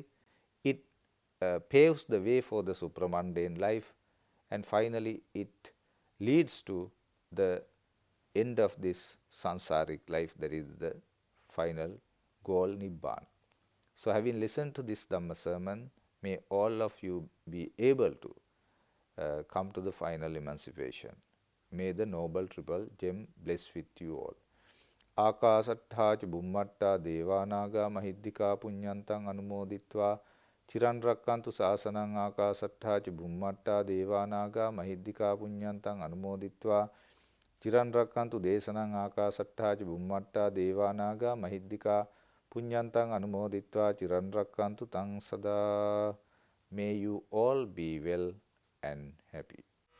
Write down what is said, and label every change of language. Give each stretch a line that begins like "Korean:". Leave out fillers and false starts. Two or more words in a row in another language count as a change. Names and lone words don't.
English: It paves the way for the supramundane life, and finally it leads to the end of this sansaric life, that is the final goal, Nibbana. So having listened to this Dhamma sermon, may all of you be able to come to the final emancipation. May the Noble Triple Gem bless with you all.
Pali: Akasattha ca bummatta devanaga mahiddhika punyantang anumoditva chiran rakkantu sasanang akasattha ca bummatta devanaga mahiddhika punyantang anumoditva chiran rakkantu desanang akasattha ca bummatta devanaga mahiddhika punyantang anumoditva chiran rakkantu tang sada.
English: May you all be well and happy.